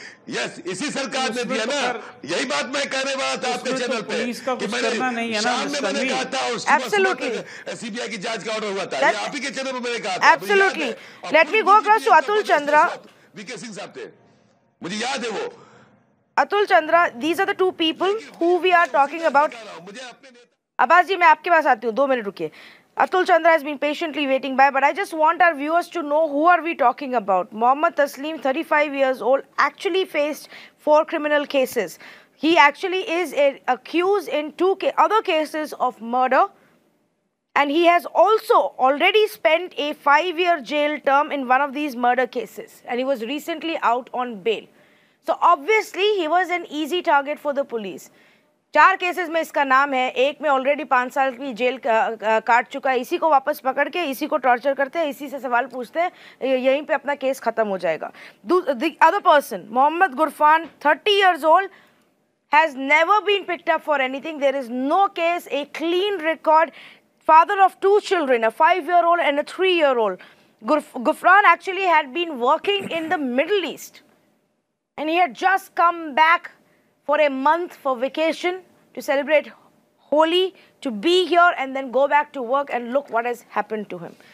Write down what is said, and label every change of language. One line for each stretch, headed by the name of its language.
Hindi: Yes, इसी सरकार ने दिया ना, यही बात मैं कहने वाला था आपके चैनल पे, पुलिस का कुछ करना नहीं है ना, मैंने कहा था
English: absolutely
Hindi: सीबीआई की जांच का ऑर्डर हुआ था, ये आप ही के चैनल पे मैंने कहा था।
English: Absolutely. Let me go across to Atul Chandra.
Hindi: VK Singh साहब थे, मुझे याद है वो
English: Atul Chandra, these are the two people who we are talking about.
Hindi: मुझे अपने अब्बास जी, मैं आपके पास आती हूँ, 2 मिनट रुकिए।
English: Atul Chandra has been patiently waiting by, but I just want our viewers to know who are we talking about. Mohammad Taslim, 35 years old, actually faced 4 criminal cases. He actually is accused in 2 other cases of murder, and he has also already spent a 5-year jail term in one of these murder cases, and he was recently out on bail. So obviously he was an easy target for the police.
Hindi: 4 cases में इसका नाम है, एक में already 5 साल की jail काट चुका है। इसी को वापस पकड़ के इसी को टॉर्चर करते हैं, इसी से सवाल पूछते हैं, यहीं पे अपना केस खत्म हो जाएगा।
English: The other person, Mohammad Gurfan, 30 years old, has never been picked up for anything. There is no case, a clean record. Father of 2 children, a 5-year-old and a 3-year-old. Gurfan actually had been working in the Middle East, and he had just come back for a month for vacation to celebrate Holi, to be here and then go back to work, and look what has happened to him.